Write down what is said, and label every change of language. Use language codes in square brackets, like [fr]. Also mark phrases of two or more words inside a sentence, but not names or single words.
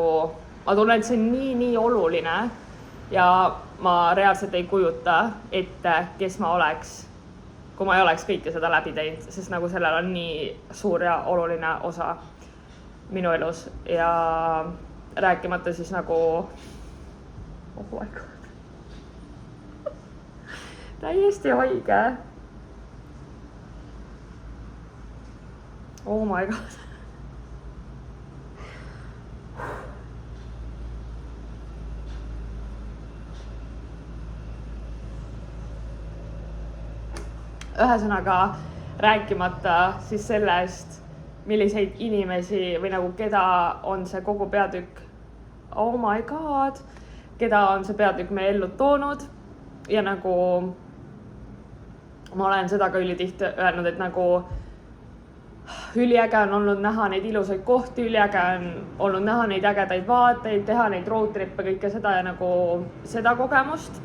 [et] ma tunnen, et see on nii oluline ja ma reaalselt ei kujuta ette, kes ma oleks, kui ma ei oleks kõike seda läbi teinud, sest nagu sellel on nii suur ja oluline osa minu elus ja rääkimata siis nagu [en] oh my god. [et] täiesti haige. [en] Oh my god. [et] Ühesõnaga rääkimata siis sellest, milliseid inimesi või nagu keda on see kogu peatükk, [en] oh my god, [et] keda on see peatükk meie ellu toonud ja nagu ma olen seda ka ülitihti öelnud, et nagu üliäge on olnud näha neid ilusaid kohti, üliäge on olnud näha neid ägedaid vaateid, teha neid roadtrippe, kõike seda ja nagu seda kogemust.